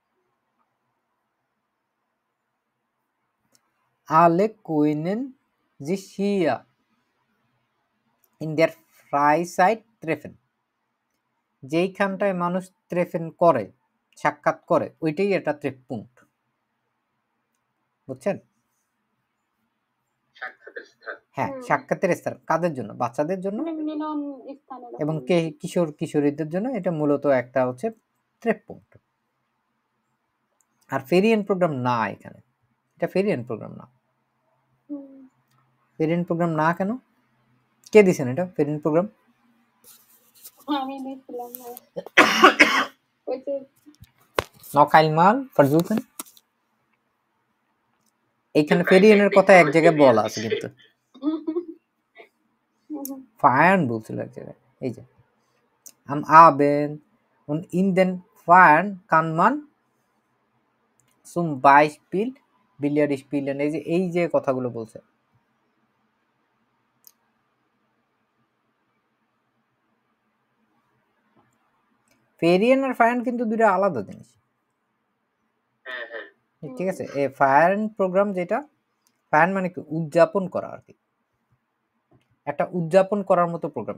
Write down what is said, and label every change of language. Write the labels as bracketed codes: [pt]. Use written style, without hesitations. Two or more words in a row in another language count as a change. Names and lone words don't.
[de] alle können sich hier in der Freizeit treffen। [bn] যেইখানটায় মানুষ ট্রেফেন করে, সাক্ষাৎ করে, ওইটাই এটা ট্রেপপুঙ্ক্ট, বুঝছেন? সাক্ষাতের স্থান। হ্যাঁ, সাক্ষাতের স্থান কাদের জন্য? বাচ্চাদের জন্য মিলন স্থানের এবং কিশোর কিশোরীদের জন্য এটা মূলত একটা হচ্ছে ট্রেপপুঙ্ক্ট। আর ফেরিয়েন প্রোগ্রাম না, এখানে এটা ফেরিয়েন প্রোগ্রাম না। ফেরিয়েন প্রোগ্রাম না কেন? কে দিছেন এটা ফেরিয়েন প্রোগ্রাম? আমি দিছিলাম ওই যে [de] noch einmal versuchen। [bn] এখানে ফেরিয়েনের কথা এক জায়গায় বলা আছে কিন্তু ফায়ান বলছিল এক জায়গায়। এই যে [de] am Abend und in den Feiern kann man zum Beispiel Billard spielen। [bn] এই যে কথাগুলো বলছে, ফেরিয়েন আর ফায়ান কিন্তু দুটো আলাদা জিনিস। হ্যাঁ হ্যাঁ ঠিক আছে, এই ফায়ান প্রোগ্রাম যেটা, ফায়ান মানে কি উদযাপন করা আর কি, একটা উদযাপন করার মতো প্রোগ্রাম।